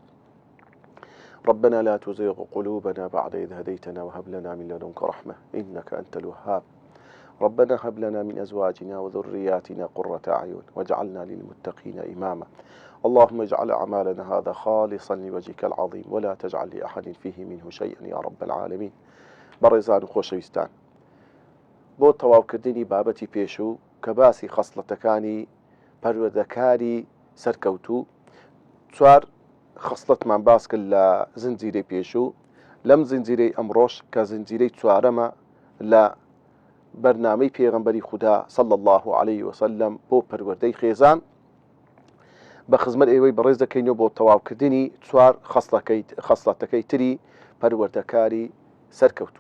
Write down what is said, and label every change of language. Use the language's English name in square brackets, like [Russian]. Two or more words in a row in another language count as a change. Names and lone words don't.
[Arabic] ربنا لا تزغ قلوبنا بعد إذ هديتنا وهب لنا من لدنك رحمة إنك أنت الوهاب. ربنا هب لنا من أزواجنا وذرياتنا قرة أعين واجعلنا للمتقين إماما. اللهم اجعل أعمالنا هذا خالصا لوجهك العظيم ولا تجعل لأحد فيه منه شيئا يا رب العالمين. [Central Kurdish] بەڕێزان و خۆشەویستان، بۆ تەواوکردنی بابەتی پێشوو کە باسی خەسڵەتەکانی پەروەردەکاری سەرکەوتوو، چوار خەسڵەتمان باس کرد لە زنجیرەی پێشوو. لەم زنجیرەی ئەمڕۆژ کە زنجیرەی چوارەمە لە بەرنامەی پێغەمبەری خودا [Arabic] صلی الله عليه وسلم [Central Kurdish] بۆ پەروەردەی خێزان، بە خزمەت ئێوەی بەڕێز دەکەینەوە بۆ تەواوکردنی چوار خەسڵەتەکەی تری پەروەردەکاری سەرکەوتوو.